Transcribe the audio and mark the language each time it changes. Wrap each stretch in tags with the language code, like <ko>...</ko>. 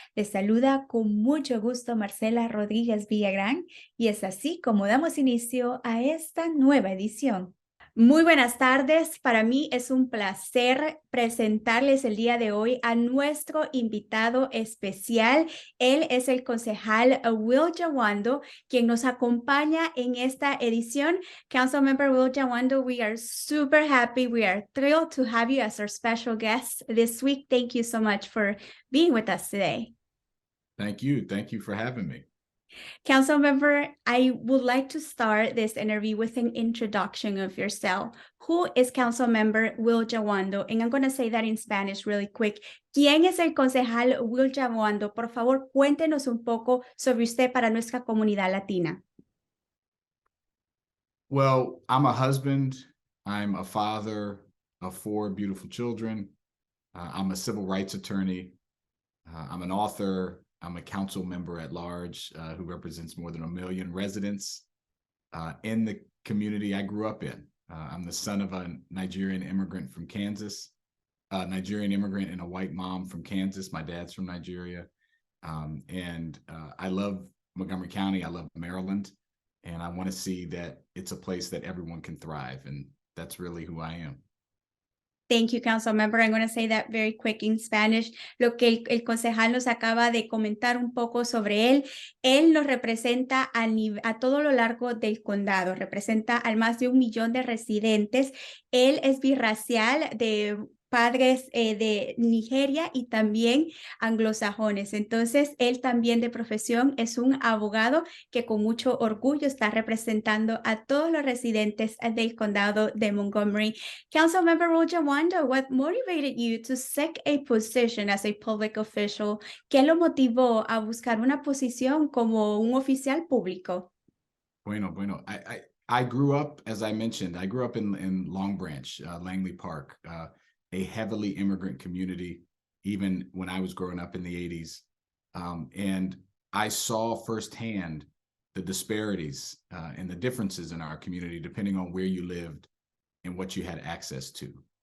<es>Les saluda con mucho gusto Marcela Rodríguez Villagrán y es así como damos inicio a esta nueva edición. Muy buenas tardes. Para mí es un placer presentarles el día de hoy a nuestro invitado especial. Él es el concejal Will Jawando, quien nos acompaña en esta edición.</es> <en>Councilmember Will Jawando, we are super happy. We are thrilled to have you as our special guest this week. Thank you so much for being with us today. Thank you. Thank you for having me. Councilmember, I would like to start this interview with an introduction of yourself. Who is Councilmember Will Jawando? And I'm going to say that in Spanish really quick.</en> <es>¿Quién es el concejal Will Jawando? Por favor, cuéntenos un poco sobre usted para nuestra comunidad latina.</es> <en>Well, I'm a husband. I'm a father of 4 beautiful children. I'm a civil rights attorney. I'm an author. I'm a council member at large who represents more than 1 million residents in the community I grew up in. I'm the son of a Nigerian immigrant from Kansas, a Nigerian immigrant and a white mom from Kansas. My dad's from Nigeria. I love Montgomery County. I love Maryland. And I want to see that it's a place that everyone can thrive. And that's really who I am. Thank you, Councilmember. I'm going to say that very quick in Spanish.</en> <es>Lo que el concejal nos acaba de comentar un poco sobre él nos representa a todo lo largo del condado, representa al más de 1 millón de residentes. Él es birracial de padres de Nigeria y también anglosajones. Entonces, él también de profesión es un abogado que con mucho orgullo está representando a todos los residentes del condado de Montgomery.</es> <en>Councilmember Will Jawando, what motivated you to seek a position as a public official?</en> <es>¿Qué lo motivó a buscar una posición como un oficial público? Bueno.</es> <en>I grew up, as I mentioned, I grew up in Long Branch, Langley Park, a heavily immigrant community, even when I was growing up in the 80s. And I saw firsthand the disparities and the differences in our community, depending on where you lived and what you had access to.</en>